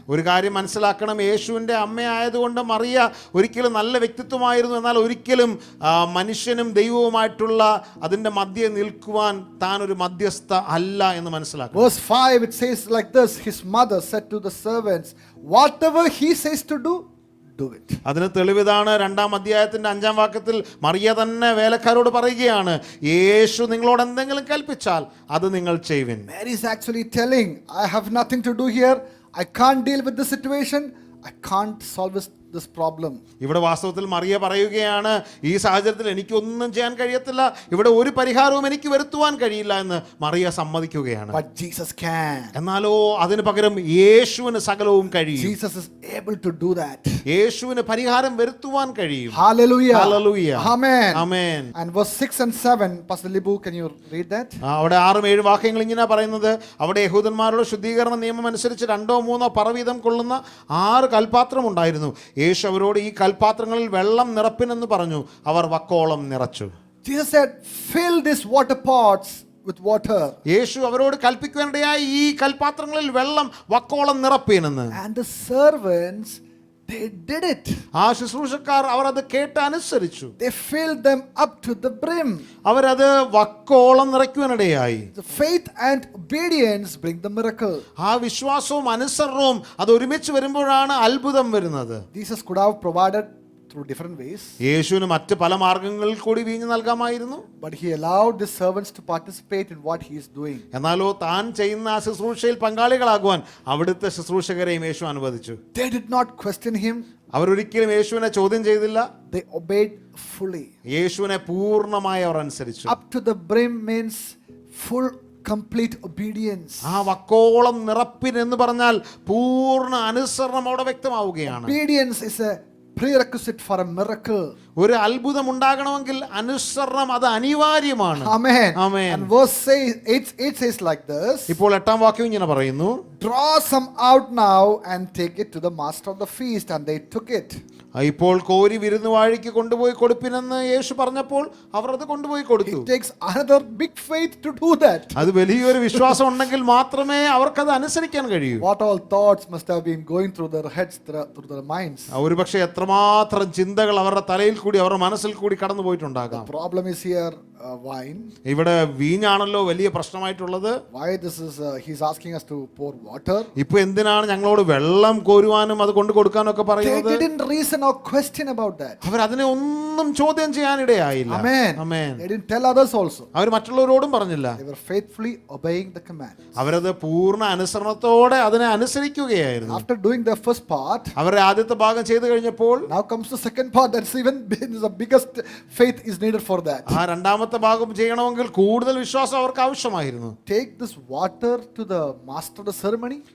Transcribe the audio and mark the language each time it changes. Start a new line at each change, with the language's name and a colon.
Malayalam: ഒരു കാര്യം മനസ്സിലാക്കണം, യേശുവിൻ്റെ അമ്മയായതുകൊണ്ട് മറിയ ഒരിക്കലും നല്ല വ്യക്തിത്വമായിരുന്നു, എന്നാൽ ഒരിക്കലും മനുഷ്യനും ദൈവവുമായിട്ടുള്ള അതിൻ്റെ മധ്യേ നിൽക്കുവാൻ താൻ ഒരു മധ്യസ്ഥ അല്ല എന്ന് മനസ്സിലാക്കണം.
English: Verse 5, it says like this: his mother said to the servants, whatever he says to do, do it.
Malayalam: അതിന് തെളിവിതാണ് 2-ാം അധ്യായത്തിന്റെ 5-ാം വാക്യത്തിൽ മറിയ തന്നെ വേലക്കാരോട് പറയുകയാണ്, യേശു നിങ്ങളോട് എന്തെങ്കിലും കൽപ്പിച്ചാൽ അത് നിങ്ങൾ ചെയ്യുവിൻ.
English: Mary is actually telling, I have nothing to do here. I can't deal with this situation. I can't solve this problem.
Malayalam: ഇവിടെ വാസ്തവത്തിൽ മറിയ പറയുകയാണ്, ഈ സാഹചര്യത്തിൽ എനിക്കൊന്നും ചെയ്യാൻ കഴിയത്തില്ല, ഇവിടെ ഒരു പരിഹാരവും എനിക്ക് വരുത്തുവാൻ കഴിയില്ല എന്ന് മറിയ സമ്മതിക്കുകയാണ്.
English: But Jesus can.
Malayalam: എന്നാലോ അതിന് പകരം യേശുവിന് സകലവും കഴിയും.
English: Jesus is able to do that.
Malayalam: യേശുവിന് പരിഹാരം വരുത്തുവാൻ കഴിയും.
English: Hallelujah. Hallelujah. Amen. Amen. And verse 6 and 7, Pastor Libu, can you read that?
Malayalam: അവിടെ 6-7 വാക്യങ്ങൾ ഇങ്ങനെ പറയുന്നത്, അവിടെ യഹൂദന്മാരുടെ ശുദ്ധീകരണ നിയമം അനുസരിച്ച് 2-3 പറവീതം കൊള്ളുന്ന 6 കൽപാത്രം ഉണ്ടായിരുന്നു. യേശു അവരോട് ഈ കൽപാത്രങ്ങളിൽ വെള്ളം നിറപ്പിനെന്ന് പറഞ്ഞു. അവർ വക്കോളം നിറച്ചു.
English: Jesus said, fill these water pots with water.
Malayalam: യേശു അവരോട് കൽപ്പിക്കുവാനിടയായി ഈ കൽപാത്രങ്ങളിൽ വെള്ളം വക്കോളം നിറപ്പീനെന്ന്.
English: And the servants, they did it.
Malayalam: ആ ശുശ്രൂഷക്കാർ അവർ അത് കേട്ട് അനുസരിച്ചു.
English: They filled them up to the brim.
Malayalam: അവരത് വക്കോളം നിറയ്ക്കുവാനിടയായി.
English: The faith and obedience bring the miracle.
Malayalam: ആ വിശ്വാസവും അനുസരണവും അത് ഒരുമിച്ച് വരുമ്പോഴാണ് അത്ഭുതം വരുന്നത്.
English: Jesus could have provided through different ways,
Malayalam: യേശുവിന് മറ്റ് പല മാർഗങ്ങളിൽ കൂടി വീഞ്ഞു നൽകാമായിരുന്നു.
English: but he allowed the servants to participate in what he is doing.
Malayalam: എന്നാലോ താൻ ചെയ്യുന്ന ആ ശുശ്രൂഷയിൽ പങ്കാളികളാകുവാൻ അവിടുത്തെ ശുശ്രൂഷകരെയും യേശു അനുവദിച്ചു.
English: They did not question him.
Malayalam: അവരൊരിക്കലും യേശുവിനെ ചോദ്യം ചെയ്തില്ല.
English: They obeyed fully.
Malayalam: യേശുവിനെ പൂർണ്ണമായി അവർ അനുസരിച്ചു.
English: Up to the brim means full complete obedience.
Malayalam: ആ വക്കോളം നിറപ്പിൻ എന്ന് പറഞ്ഞാൽ പൂർണ്ണ അനുസരണം അവിടെ വ്യക്തമാവുകയാണ്.
English: Obedience is a prerequisite for a miracle.
Malayalam: ഒരു അത്ഭുതം ഉണ്ടാകണമെങ്കിൽ അനുസരണം അത് അനിവാര്യമാണ്.
English: Amen. Amen. And verse 8 says like this:
Malayalam: ഇപ്പോൾ 8-ാം വാക്യം ഇങ്ങനെ പറയുന്നു,
English: draw some out now and take it to the master of the feast. And they took it.
Malayalam: ഇപ്പോൾ കോരി വിരുന്നുവാഴിക്ക് കൊണ്ടുപോയി കൊടുപ്പിനെന്ന് യേശു പറഞ്ഞപ്പോൾ അവർ അത് കൊണ്ടുപോയി കൊടുത്തു.
English: It takes another big faith to do that.
Malayalam: അത് വലിയൊരു വിശ്വാസം ഉണ്ടെങ്കിൽ മാത്രമേ അവർക്കത് അനുസരിക്കാൻ കഴിയൂ.
English: What all thoughts must have been going through their heads, through their minds.
Malayalam: ഒരുപക്ഷെ എത്രമാത്രം ചിന്തകൾ അവരുടെ തലയിൽ കൂടി അവരുടെ മനസ്സിൽ കൂടി കടന്നു പോയിട്ടുണ്ടാകാം.
English: The problem is here wine.
Malayalam: ഇവിടെ വീഞ്ഞാണല്ലോ വലിയ പ്രശ്നമായിട്ടുള്ളത്.
English: Why this is he's asking us to pour water.
Malayalam: ഇപ്പൊ എന്തിനാണ് ഞങ്ങളോട് വെള്ളം കോരുവാനും അത് കൊണ്ടു കൊടുക്കാനും ഒക്കെ
English: They
Malayalam: പറയുന്നത്?
English: didn't reason or question about that.
Malayalam: അവർ അതിനെ ഒന്നും ചോദ്യം ചെയ്യാനിടയായില്ല.
English: Amen. Amen. They didn't tell others also.
Malayalam: അവർ മറ്റുള്ളവരോടും പറഞ്ഞില്ല.
English: They were faithfully obeying the command.
Malayalam: അവരത് പൂർണ്ണ അനുസരണത്തോടെ അതിനെ അനുസരിക്കുകയായിരുന്നു.
English: After doing the first part,
Malayalam: അവരുടെ ആദ്യത്തെ ഭാഗം ചെയ്തു കഴിഞ്ഞപ്പോൾ
English: now comes the second part. That's even the biggest faith is needed for that.
Malayalam: ആ രണ്ടാമത്തെ ഭാഗം ചെയ്യണമെങ്കിൽ കൂടുതൽ വിശ്വാസം അവർക്ക് ആവശ്യമായിരുന്നു.
English: Take this water to the master of the ceremony.